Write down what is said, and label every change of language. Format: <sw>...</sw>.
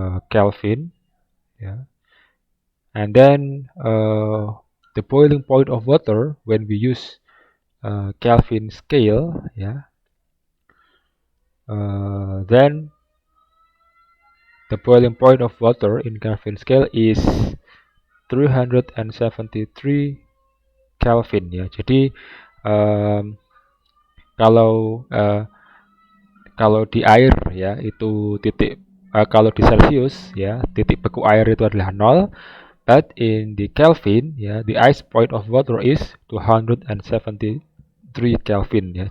<en>Kelvin ya, and then the boiling point of water when we use Kelvin scale ya, then the boiling point of water in Kelvin scale is 373 Kelvin ya.</en> <id>Jadi kalau di air ya itu titik kalau di Celsius ya titik beku air itu adalah 0,</id> <en>But in the Kelvin, ya, the ice point of water is 273 Kelvin, ya.</en>